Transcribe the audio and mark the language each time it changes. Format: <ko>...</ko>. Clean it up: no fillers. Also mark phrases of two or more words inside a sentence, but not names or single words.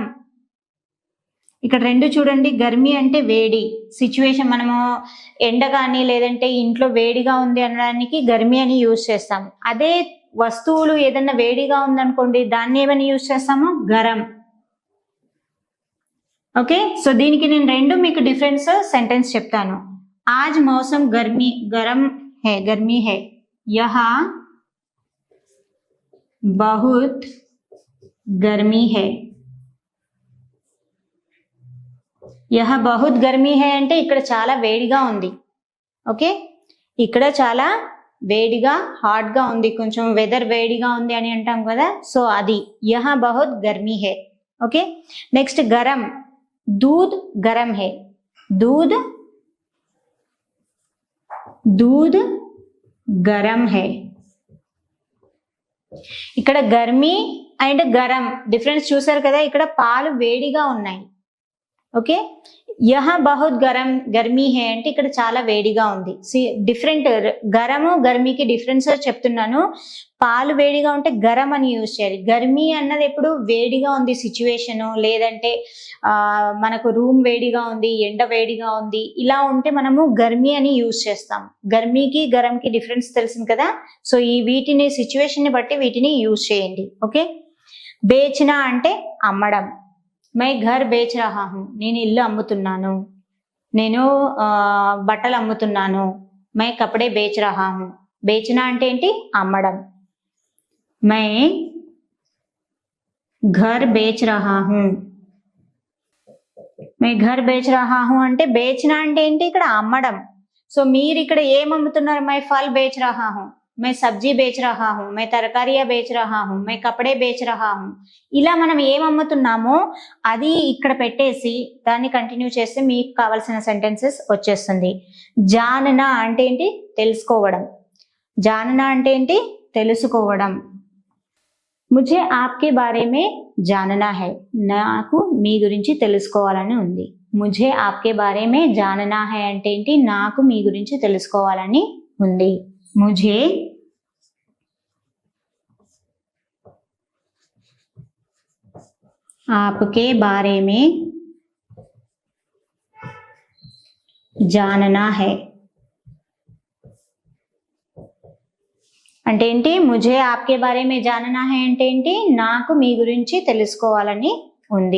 <te>ఇక్కడ రెండు చూడండి, గర్మీ అంటే వేడి సిచ్యువేషన్, మనము ఎండ కానీ లేదంటే ఇంట్లో వేడిగా ఉంది అనడానికి గర్మీ అని యూజ్ చేస్తాం. అదే వస్తువులు ఏదైనా వేడిగా ఉందనుకోండి దాన్ని ఏమని యూజ్ చేస్తాము, గరం. ఓకే, సో దీనికి నేను రెండు మీకు</te> <en>difference sentence</en> <te>చెప్తాను.</te> <hi>आज मौसम गरम है, गर्मी है, यहाँ बहुत गर्मी है, यहाँ बहुत गर्मी है</hi> <te>అంటే ఇక్కడ చాలా వేడిగా ఉంది. ఓకే, ఇక్కడ చాలా వేడిగా హాట్ గా ఉంది, కొంచెం వెదర్ వేడిగా ఉంది అని అంటాం కదా, సో అది</te> <hi>यहाँ बहुत गर्मी है.</hi> <en>okay, next</en> <hi>గరం, दूध गरम है, दूध गरम है.</hi> <te>ఇక్కడ గర్మీ అండ్ గరం డిఫరెన్స్ చూసారు కదా, ఇక్కడ పాలు వేడిగా ఉన్నాయి. ఓకే,</te> <hi>यहाँ बहुत गर्मी है</hi> <te>అంటే ఇక్కడ చాలా వేడిగా ఉంది. డిఫరెంట్, గరము గర్మీకి డిఫరెన్స్ చెప్తున్నాను. పాలు వేడిగా ఉంటే గరం అని యూజ్ చేయాలి. గర్మీ అన్నది ఎప్పుడు వేడిగా ఉంది సిచ్యువేషన్, లేదంటే మనకు రూమ్ వేడిగా ఉంది, ఎండ వేడిగా ఉంది, ఇలా ఉంటే మనము గర్మీ అని యూజ్ చేస్తాం. గర్మీకి గరంకి డిఫరెన్స్ తెలిసింది కదా, సో ఈ వీటిని సిచ్యువేషన్ ని బట్టి వీటిని యూజ్ చేయండి. ఓకే, బేచిన అంటే అమ్మడం.</te> <hi>मैं घर बेच रहा हूँ,</hi> <te>నేను ఇల్లు అమ్ముతున్నాను, నేను బట్టలు అమ్ముతున్నాను.</te> <hi>मैं कपड़े बेच रहा हूँ,</hi> <te>బేచిన అంటే ఏంటి అమ్మడం.</te> <hi>मैं घर बेच रहा हूँ, मैं घर बेच रहा हूँ</hi> <te>అంటే బేచిన అంటే ఏంటి ఇక్కడ అమ్మడం. సో మీరు ఇక్కడ ఏం అమ్ముతున్నారు,</te> <hi>मैं फल बेच रहा हूँ, मैं सब्जी बेच रहा हूँ, मैं तरकारियां बेच रहा हूँ, मैं कपड़े बेच रहा हूँ.</hi> <te>ఇలా మనం ఏం అమ్ముతున్నామో అది ఇక్కడ పెట్టేసి దాన్ని కంటిన్యూ చేస్తే మీకు కావాల్సిన సెంటెన్సెస్ వచ్చేస్తుంది. జాననా అంటే ఏంటి తెలుసుకోవడం, జాననా అంటే ఏంటి తెలుసుకోవడం.</te> <hi>ముझे आपके बारे में जानना है,</hi> <te>నాకు మీ గురించి తెలుసుకోవాలని ఉంది.</te> <hi>ముझे आपके बारे में जानना है</hi> <te>అంటే ఏంటి నాకు మీ గురించి తెలుసుకోవాలని ఉంది.</te> <hi>मुझे आपके बारे में जानना है</hi> <te>అంటే ఏంటి,</te> <hi>ముझे आपके बारे में जानना है</hi> <te>అంటే ఏంటి నాకు మీ గురించి తెలుసుకోవాలని ఉంది.</te>